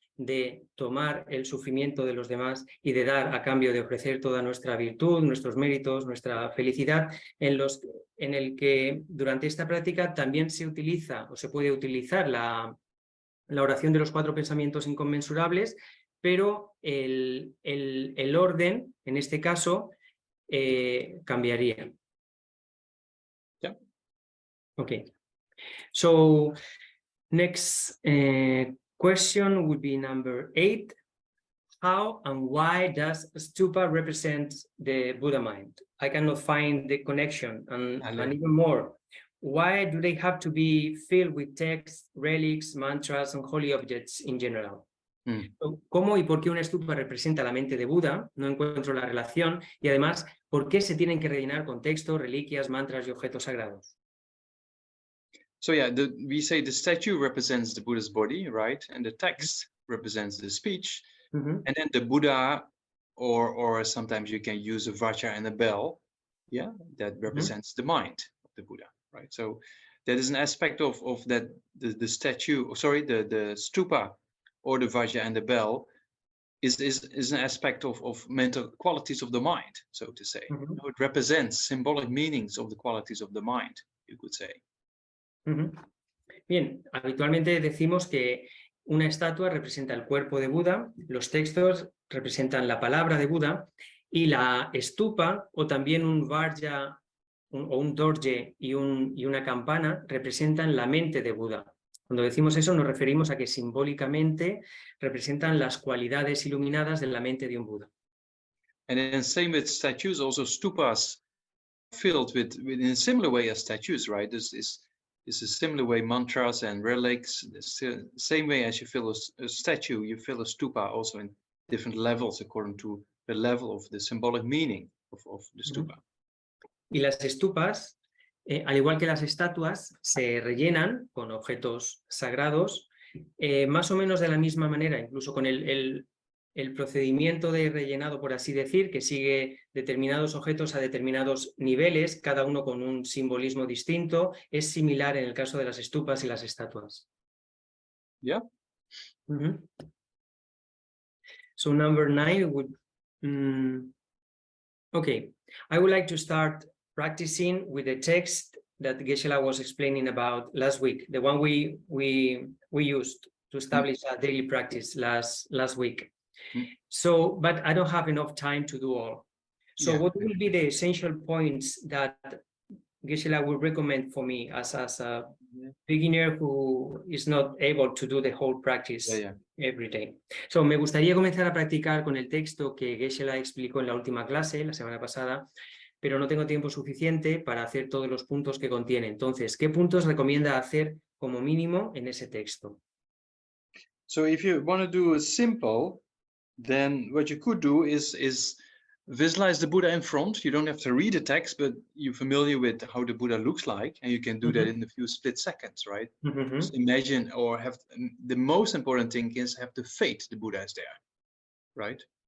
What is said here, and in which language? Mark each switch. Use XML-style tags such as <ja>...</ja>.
<es>de tomar el sufrimiento de los demás y de dar a cambio de ofrecer toda nuestra virtud, nuestros méritos, nuestra felicidad, en el que durante esta práctica también se utiliza o se puede utilizar la oración de los 4 pensamientos inconmensurables, pero el orden, en este caso, cambiaría.</es> <en>Yeah. Okay. So, next question would be number 8. How and why does stupa represent the Buddha mind? I cannot find the connection, and even more. Why do they have to be filled with texts, relics, mantras, and holy objects in general?</en> <es>¿Cómo y por qué una stupa representa la mente de Buda? No encuentro la relación. Y además, ¿por qué se tienen que rellenar con textos, reliquias, mantras y objetos sagrados?</es> <en>So yeah, we say the statue represents the Buddha's body, right? And the text represents the speech. And then the Buddha, or sometimes you can use a vajra and a bell, yeah, that represents the mind of the Buddha, right? So that is an aspect of that the statue, sorry, the stupa or the vajra and the bell is an aspect of mental qualities of the mind, so to say. It represents symbolic meanings of the qualities of the mind, you could say.</en> <es>Bien, habitualmente decimos que una estatua representa el cuerpo de Buda, los textos representan la palabra de Buda y la estupa o también un vajra o un dorje y una campana representan la mente de Buda. Cuando decimos eso nos referimos a que simbólicamente representan las cualidades iluminadas de la mente de un Buda.</es> <en>And then same with statues, also stupas filled with in a similar way as statues, right? This is a similar way mantras and relics, the same way as you fill a statue, you fill a stupa also in different levels according to the level of the symbolic meaning of the stupa.</en> <es>Y las estupas, al igual que las estatuas, se rellenan con objetos sagrados, más o menos de la misma manera, incluso con el procedimiento de rellenado, por así decir, que sigue determinados objetos a determinados niveles, cada uno con un simbolismo distinto, es similar en el caso de las estupas y las estatuas.</es> <en>Yeah. So number 9 would... okay, I would like to start practicing with the text that Geshe-la was explaining about last week, the one we used to establish a daily practice last week. So, but I don't have enough time to do all. So what will be the essential points that Geshe-la would recommend for me as a beginner who is not able to do the whole practice every day?</en> <es>So, me gustaría comenzar a practicar con el texto que Geshe-la explicó en la última clase, la semana pasada, pero no tengo tiempo suficiente para hacer todos los puntos que contiene. Entonces, ¿qué puntos recomienda hacer como mínimo en ese texto?</es> <en>So if you want to do a simple, then what you could do is visualize the Buddha in front. You don't have to read the text, but you're familiar with how the Buddha looks like, and you can do that in a few split seconds, right? Just imagine, or have the most important thing is have the faith the Buddha is there, right?</en>